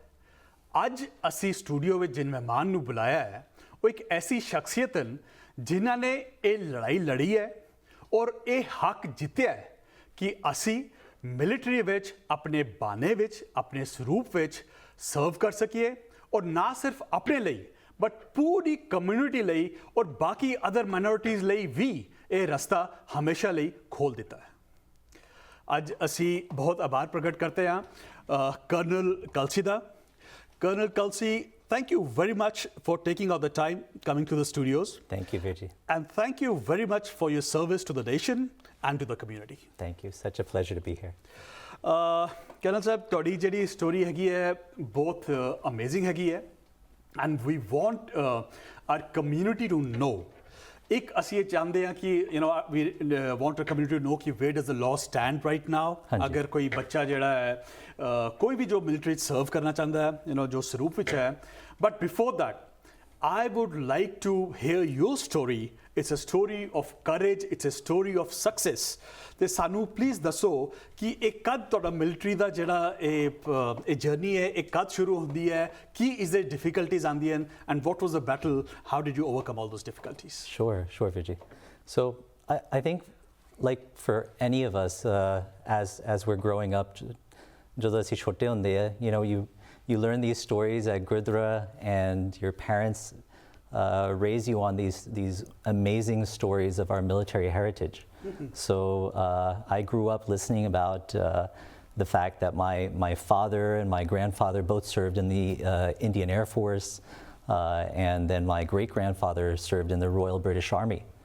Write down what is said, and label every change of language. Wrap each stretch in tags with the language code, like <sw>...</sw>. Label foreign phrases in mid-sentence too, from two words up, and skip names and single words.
<pa>ਅੱਜ ਅਸੀਂ ਸਟੂਡੀਓ ਵਿੱਚ ਜਿਨ ਮਹਿਮਾਨ ਨੂੰ ਬੁਲਾਇਆ ਹੈ ਉਹ ਇੱਕ ਐਸੀ ਸ਼ਖਸੀਅਤ ਹਨ ਜਿਨ੍ਹਾਂ ਨੇ ਇਹ ਲੜਾਈ ਲੜੀ ਹੈ ਔਰ ਇਹ ਹੱਕ ਜਿੱਤਿਆ ਹੈ ਕਿ ਅਸੀਂ ਮਿਲਟਰੀ ਵਿੱਚ, ਆਪਣੇ ਬਾਣੇ ਵਿੱਚ, ਆਪਣੇ ਸਰੂਪ ਵਿੱਚ ਸਰਵ ਕਰ ਸਕੀਏ, ਔਰ ਨਾ ਸਿਰਫ ਆਪਣੇ ਲਈ ਬਟ ਪੂਰੀ ਕਮਿਊਨਿਟੀ ਲਈ ਔਰ ਬਾਕੀ</pa> <en>other minorities</en> <pa>ਲਈ ਵੀ ਇਹ ਰਸਤਾ ਹਮੇਸ਼ਾ ਲਈ ਖੋਲ੍ਹ ਦਿੱਤਾ ਹੈ। ਅੱਜ ਅਸੀਂ ਬਹੁਤ ਆਭਾਰ ਪ੍ਰਗਟ ਕਰਦੇ ਹਾਂ ਕਰਨਲ ਕਲਸੀ ਦਾ।</pa> <en>Colonel Kalsi, thank you very much for taking out the time coming to the studios. Thank you, Virji. And thank you very much for your service to the nation and to the community. Thank you. Such a pleasure to be here.</en> <pa>Colonel Sahab, ਤੁਹਾਡੀ ਜਿਹੜੀ ਸਟੋਰੀ ਹੈਗੀ ਹੈ ਬਹੁਤ ਅਮੇਜ਼ਿੰਗ ਹੈਗੀ ਹੈ,</pa> <en>and we want our community to know.</en> <pa>ਇੱਕ ਅਸੀਂ ਇਹ ਚਾਹੁੰਦੇ ਹਾਂ ਕਿ</pa> <en>we want our community to know ਕਿ where does the law stand right now.</en> <pa>ਅਗਰ ਕੋਈ ਬੱਚਾ ਜਿਹੜਾ ਹੈ ਕੋਈ ਵੀ ਜੋ ਮਿਲਟਰੀ ਸਰਵ ਕਰਨਾ ਚਾਹੁੰਦਾ ਹੈ ਜੋ ਸਰੂਪ ਵਿੱਚ ਹੈ,</pa> <en>but before that I would like to hear your story. It's a story of courage, it's a story of success.</en> <pa>ਤੇ ਸਾਨੂੰ ਪਲੀਜ਼ ਦੱਸੋ ਕਿ ਇਹ ਕਦ ਤੁਹਾਡਾ ਮਿਲਟਰੀ ਦਾ ਜਿਹੜਾ ਇਹ ਜਰਨੀ ਹੈ ਇਹ ਕਦ ਸ਼ੁਰੂ ਹੁੰਦੀ ਹੈ, ਕੀ ਇਸ ਦੇ ਡਿਫਿਕਲਟੀਜ਼ ਆਉਂਦੀਆਂ,</pa> <en>and what was the battle, how did you overcome all those difficulties? Sure, Vijay. So I think, like for any of us, as we're growing up,</en> <pa>ਜਦੋਂ ਅਸੀਂ ਛੋਟੇ ਹੁੰਦੇ ਆ,</pa> <en>you learn these stories at Gurdwara, and your parents raise you on these amazing stories of our military heritage. So I grew up listening about the fact that my father and my grandfather both served in the Indian Air Force, and then my great-grandfather served in the Royal British Army.</en>